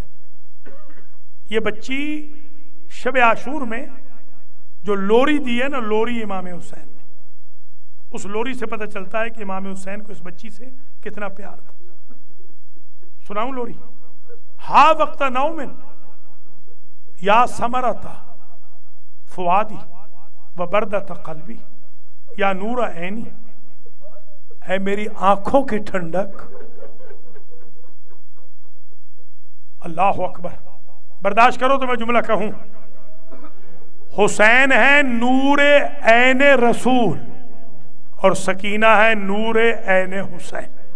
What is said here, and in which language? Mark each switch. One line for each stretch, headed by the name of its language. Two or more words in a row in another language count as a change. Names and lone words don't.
Urdu: یہ بچی شب عاشور میں جو لوری دی ہے نا، لوری امام حسین نے، اس لوری سے پتہ چلتا ہے کہ امام حسین کو اس بچی سے کتنا پیار تھا. سناؤں لوری؟
Arabic: ہا وقت نومن یا ثمرتا فؤادی و بردت قلبی یا نور عینی،
Urdu: اے میری آنکھوں کی ٹھنڈک.
Arabic: اللہ اکبر.
Urdu: برداشت کرو تو میں جملہ کہوں. حسین ہے نور عین رسول اور سکینہ ہے نور عین حسین.